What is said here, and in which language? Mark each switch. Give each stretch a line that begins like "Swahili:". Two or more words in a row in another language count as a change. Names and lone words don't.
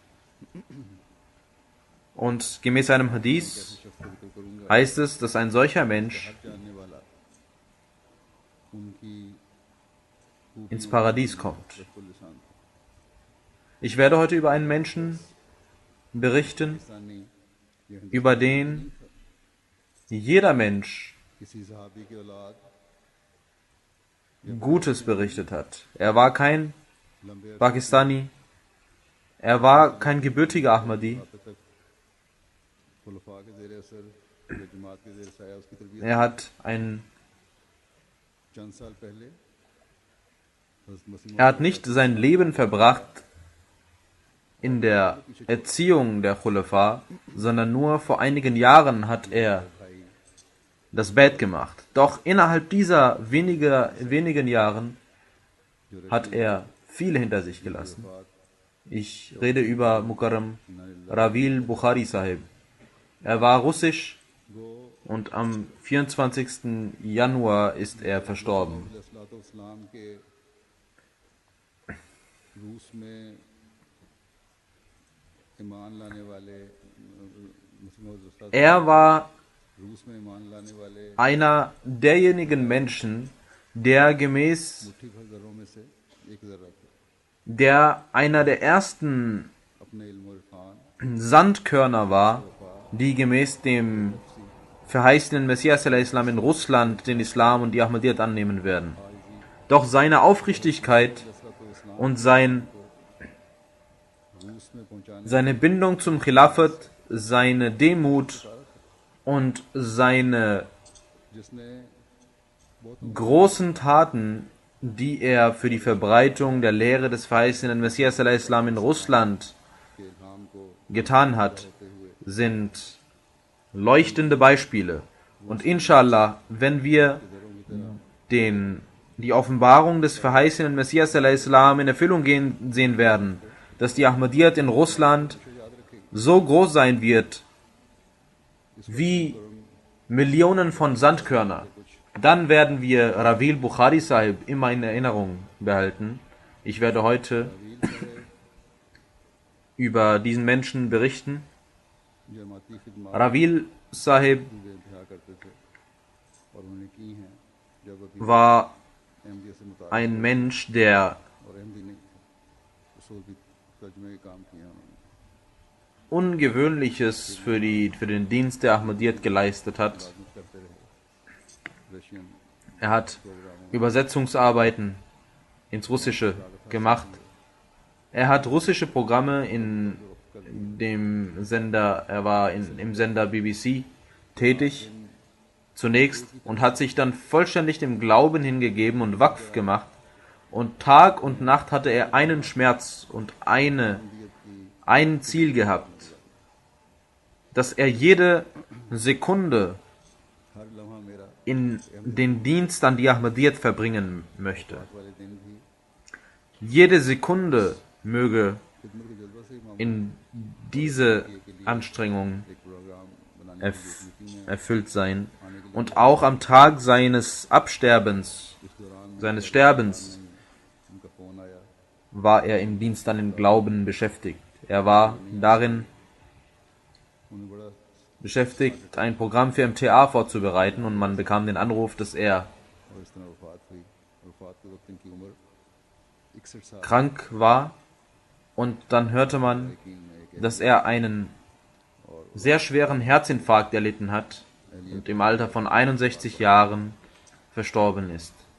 German: Und gemäß einem Hadith heißt es, dass ein solcher Mensch ins Paradies kommt. Ich werde heute über einen Menschen berichten, über den jeder Mensch
Urdu: کسی صحابی کی اولاد
German: Gutes berichtet hat. Er war kein
Urdu: لمبے عرصے
German: Pakistani, er war kein gebürtiger Ahmadi,
Urdu: تک خلفاء کے زیر اثر یا جماعت کے زیر سایہ اس کی تربیت
German: er hat ein
Urdu: چند سال پہلے حضرت مسیح
German: Er hat nicht sein Leben verbracht in der Erziehung der Khulafa, sondern nur vor einigen Jahren hat er das Bett gemacht. Doch innerhalb dieser wenigen Jahren hat er viele hinter sich gelassen. Ich rede über Mukarram Ravil Bukhari Sahib. Er war russisch und am 24. Januar ist er verstorben.
Urdu: اسلام کے روس میں ایمان لانے والے
German: Er war
Urdu: روس میں ایمان لانے والے
German: einer derjenigen Menschen, der gemäß
Urdu: مٹھی بھر ذروں میں سے ایک ذرہ تھے
German: der einer der ersten
Urdu: اپنے علم اور عرفان
German: Sandkörner war, die gemäß dem verheißenen Messias al-Islam in Russland den Islam und die Ahmadiyyat annehmen werden. Doch seine Aufrichtigkeit und seine Bindung zum Khilafat, seine Demut und seine
Urdu: जिसने
German: großen Taten, die er für die Verbreitung der Lehre des verheißenen Messias al-Islam in Russland
Urdu: کے الہام کو
German: getan hat, sind leuchtende Beispiele. Und inshallah, wenn wir die Offenbarung des verheißenen Messias al-Islam in Erfüllung sehen werden, dass die Ahmadiyyat in Russland so groß sein wird wie Millionen von Sandkörner, dann werden wir Ravil Bukhari Sahib immer in Erinnerung behalten. Ich werde heute über diesen Menschen berichten.
Urdu: جماعتی خدمت Ravil Sahib انتہا کرتے تھے اور انہوں نے کی ہیں جب ابھی
German: war
Urdu: احمدیت سے متعلق
German: ein Mensch, der
Urdu: اور احمدی نہیں تھے اصول کی ترجمے کے کام کیا انہوں نے
German: Ungewöhnliches für den Dienst der Ahmadiyyat geleistet hat.
Urdu: کرتے رہے رشین
German: Er hat Übersetzungsarbeiten ins Russische gemacht. Er hat russische Programme in dem Sender, er war im Sender BBC tätig zunächst und hat sich dann vollständig dem Glauben hingegeben und Waqf gemacht. Und Tag und Nacht hatte er einen Schmerz und ein Ziel gehabt, dass er jede Sekunde
Urdu: ہر لمحہ میرا
German: in den Dienst an die Ahmadiyyat verbringen möchte.
Urdu: والے دن بھی
German: Jede Sekunde möge
Urdu: خدمت کے جذبہ سے ہی معاملہ
German: in diese Anstrengung
Urdu: ایک پروگرام بنانے
German: erfüllt sein. Und auch am Tag seines Absterbens,
Urdu: اس دوران
German: seines Sterbens,
Urdu: ان کا فون آیا
German: war er im Dienst an den Glauben beschäftigt. Er war darin
Urdu: انہیں بڑا
German: beschäftigt, ein Programm für MTA vorzubereiten und man bekam den Anruf, dass er
Urdu: اور اس طرح وفات ہوئی وفات کے وقت ان کی عمر 61 سال
German: krank war und dann hörte man,
Urdu: یقین میں ایک
German: dass er einen sehr schweren Herzinfarkt erlitten hat und im Alter von 61 Jahren verstorben ist.